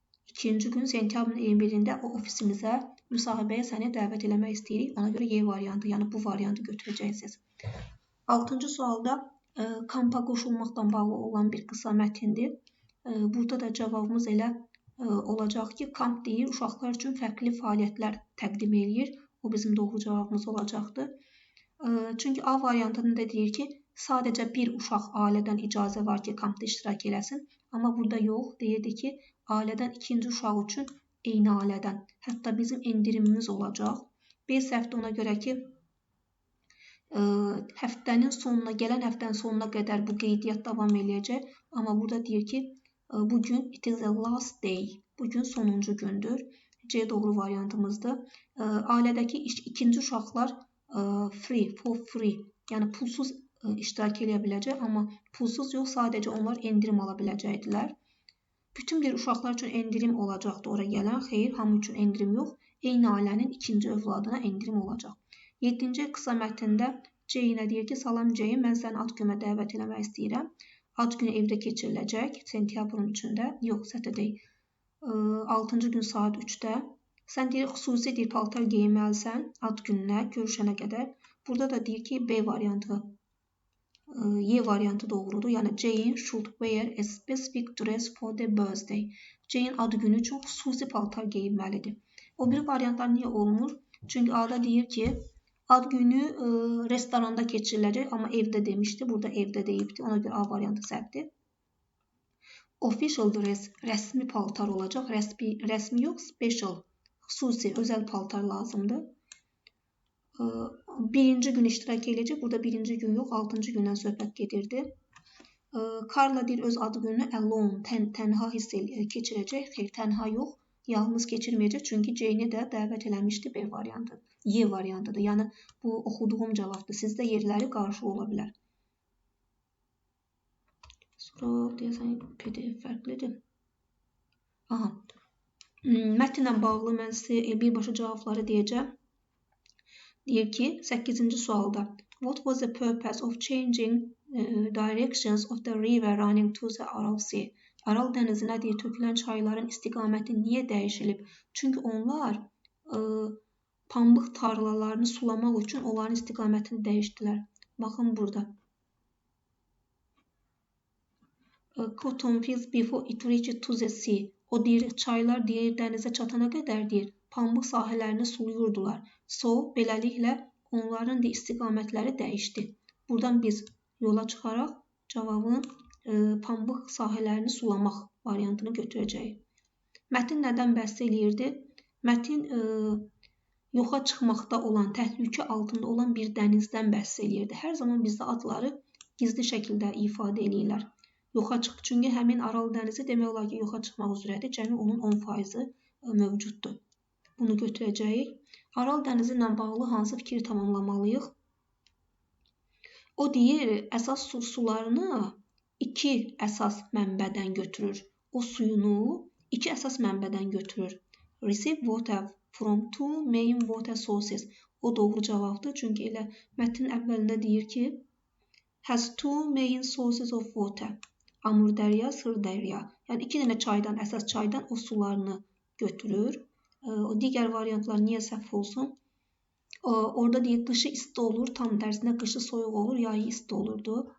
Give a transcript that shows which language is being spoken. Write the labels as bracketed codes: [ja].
[az] İkinci gün sentyabrın 21-də o ofisimizə müsahibəyə səni dəvət eləmək istəyirik. Ona görə Y variantı, yəni bu variantı götürəcəksiniz. 6-cı sualda kampa qoşulmaqdan bağlı olan bir qısa mətindir. Burada da cavabımız elə olacaq ki, kamp deyir uşaqlar üçün fərqli fəaliyyətlər təqdim edir. O bizim doğru cavabımız olacaqdır. Çünki A variantında deyir ki, sadəcə bir uşaq ailədən icazə var ki, kampda iştirak eləsin. Amma burada yox, deyirdi ki, ailədən ikinci uşaq üçün eyni ailədən. Hətta bizim endirimimiz olacaq. B səhvdə ona görə ki, həftənin sonuna, gələn həftənin sonuna qədər bu qeydiyyat davam eləyəcək. Amma burada deyir ki, bugün [en] it is the last day. [az] Bugün sonuncu gündür. C doğru variantımızdır. Ailədəki ikinci uşaqlar free, yəni pulsuz iştirak edə biləcək, amma pulsuz yox, sadəcə onlar endirim ala biləcəkdilər. Bütün bir uşaqlar üçün endirim olacaqdı ora gələn. Xeyr, hamı üçün endirim yox. Eyni ailənin ikinci övladına endirim olacaq. 7-ci qısa mətndə C yenə deyir ki, salam C, mən səni ad günə dəvət eləmək istəyirəm. Ad günü evdə keçiriləcək, sentyabrın 3-də, yox, Saturday. 6-cı gün saat 3-də. Sən deyir, xüsusi deyir, paltar geyinməlisən ad gününə, görüşənə qədər. Burada da deyir ki, B variantı, Y variantı doğrudur. [en] Yəni, Jane should wear a specific dress for the birthday. [az] Jane ad günü üçün xüsusi paltar geyinməlidir. O bir variantlar niyə olmur? Çünki A-da deyir ki, ad günü restoranda keçiriləcək, amma evdə demişdi. Burada evdə deyibdi. Ona görə A variantı səhvdir. Official dress, rəsmi paltar olacaq. Rəsmi yox, special, xüsusi, özəl paltar lazımdır. Birinci gün iştirak edəcək. Burada birinci gün yox, 6-cı gündən söhbət gedirdi. Carla deyir, öz adı gününü alone, tənha hiss keçirəcək. Xeyr, tənha yox, yalnız keçirməyəcək. Çünki Jane-i də dəvət eləmişdi B variantı. Y variantıdır. Yəni, bu oxuduğum cavabdır. Sizdə yerləri qarşı ola bilər. Sonra deyəsən PDF fərqlidir. Aha. Mətnlə bağlı mən sizə birbaşa cavabları deyəcəm. Deyir ki, 8-ci sualda [en] what was the purpose of changing directions of the river running to the Aral Sea? [az] Aral dənizinə deyir, tökülən çayların istiqaməti niyə dəyişilib? Çünki onlar pambıq tarlalarını sulamaq üçün onların istiqamətini dəyişdilər. Baxın burada. [en] Cotton fields before it reached to the sea. [az] O deyir, çaylar deyir, dənizə çatana qədər deyir, pambıq sahələrini suluyurdular. So, beləliklə onların istiqamətləri dəyişdi. Buradan biz yola çıxaraq cavabın pambıq sahələrini sulamaq variantını götürəcəyik. Mətin nədən bəhs eləyirdi? Mətin yoxa çıxmaqda olan, təhlükə altında olan bir dənizdən bəhs eləyirdi. Hər zaman bizdə adları gizli şəkildə ifadə eləyirlər. Yoxa çıx, çünki həmin Aral dənizi demək olar ki, yoxa çıxmaq üzrədir. Cəmi onun 10% mövcuddur. Bunu götürəcəyik. Aral dənizi ilə bağlı hansı fikri tamamlamalıyıq? O deyir, əsas sularını 2 əsas mənbədən götürür. O suyunu 2 əsas mənbədən götürür. [en] Receive water from 2 main water sources. [az] O doğru cavabdır. Çünki elə mətnin əvvəlində deyir ki, [en] has 2 main sources of water. [az] Amur dərya, Sır dərya. Yəni 2 dənə çaydan, əsas çaydan o sularını götürür. O digər variantlar niyə səhv olsun? Orada deyir, qışı isti olur, tam tərsinə qışı soyuq olur, yayı isti olurdu.